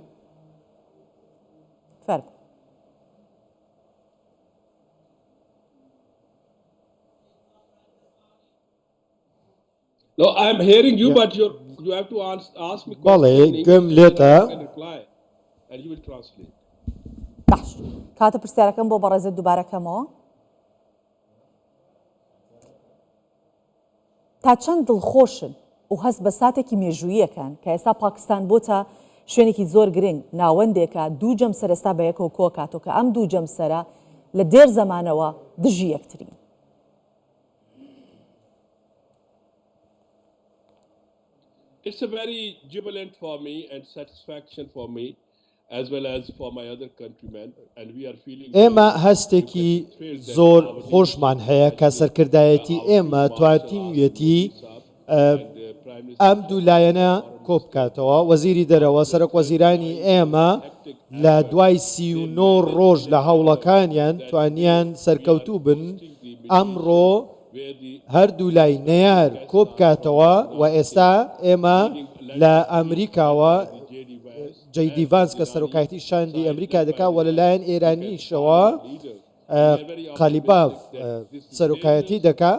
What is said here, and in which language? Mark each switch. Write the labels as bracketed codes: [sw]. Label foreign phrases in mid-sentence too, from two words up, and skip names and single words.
[ckb] فەرق. [en] No, I'm hearing you, but you have to ask me [ckb] بەڵێ [en] questions [ckb] گوێم [en] in [ckb] لێتە [en] English, I can reply, and you will translate. [ckb] باش کاتە پرسیارەکەم بۆ بەڕێزت دووبارەکەمەوە. تا چەند دڵخۆشن و هەست بە ساتێکی مێژوویەکەن کە ئێستا پاکستان بۆتە شوێنێکی زۆر گرنگ ناوەندێکە دوو جەمسەر ئێستا بە یەکەوە کۆکاتەوە کە ئەم دوو جەمسەرە لە دێر زەمانەوە دژی یەکترین. [en] It's a very jubilant for me and satisfaction for me, as well as for my other countrymen, and we are feeling. [ckb] ئێمە هەستێکی زۆر خۆشمان هەیە کە سەرکردایەتی ئێمە توانێتی ئەم دوو لایەنە کۆبکاتەوە. وەزیری دەرەوە سەرۆک وەزیرانی ئێمە لە دوای 39 ڕۆژ لە هەوڵەکانیان توانیان سەرکەوتوو بن ئەمڕۆ هەردوو لای نەیار کۆبکاتەوە و ئێستا ئێمە لە ئەمریکاوە جەیدی ڤانس کە سەرۆکایەتی شاندی ئەمریکا دەکا و لەلایەن ئێرانیشەوە قالیباف سەرۆکایەتی دەکا.